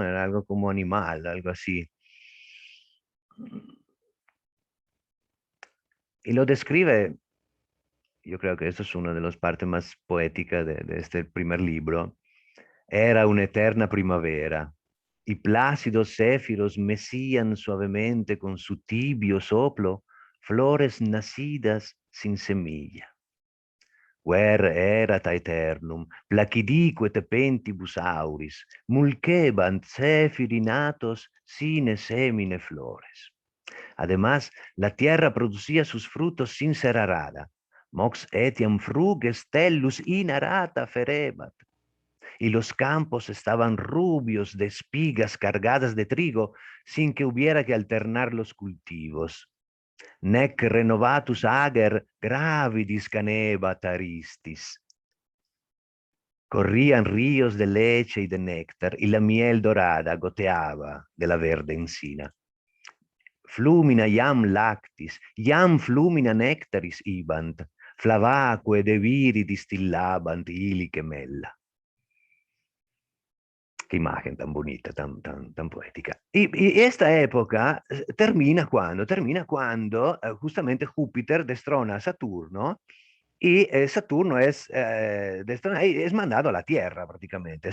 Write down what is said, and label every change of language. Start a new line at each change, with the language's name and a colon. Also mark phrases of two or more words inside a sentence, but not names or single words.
Spanish: Era algo como animal, algo así. Y lo describe, yo creo que esto es una de las partes más poéticas de este primer libro. Era una eterna primavera, y plácidos céfiros mecían suavemente con su tibio soplo flores nacidas sin semilla.
Latin: Ver erat aeternum, placidique tepentibus auris, mulcebant céfiri natos sine semine flores.
Spanish: Además, la tierra producía sus frutos sin ser arada.
Latin: Mox etiam fruges tellus inarata ferebat.
Spanish: Y los campos estaban rubios de espigas cargadas de trigo sin que hubiera que alternar los cultivos.
Latin: Nec renovatus ager gravidis canebat aristis.
Spanish: Corrían ríos de leche y de néctar y la miel dorada goteaba de la verde encina.
Latin: Flumina iam lactis, iam flumina nectaris ibant, flavaque de viri distillabant ilique mella.
Spanish: Qué imagen tan bonita, tan poética. Y esta época termina cuando justamente Júpiter destrona a Saturno y Saturno es mandado a la Tierra prácticamente.